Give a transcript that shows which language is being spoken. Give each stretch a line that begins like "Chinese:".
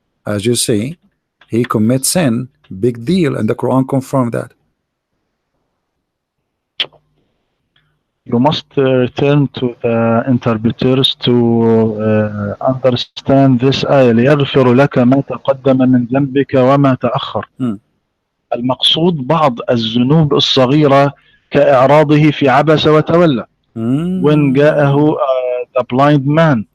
English: As you see, he commits sin, big deal, and the Quran confirmed that. You must return to the interpreters to understand this
Arabic: آية ليغفر لك ما تقدم من ذنبك وما تأخر. المقصود بعض الذنوب الصغيرة كإعراضه في عبس وتولى.
English: When
Arabic: جاءه
English: the blind man.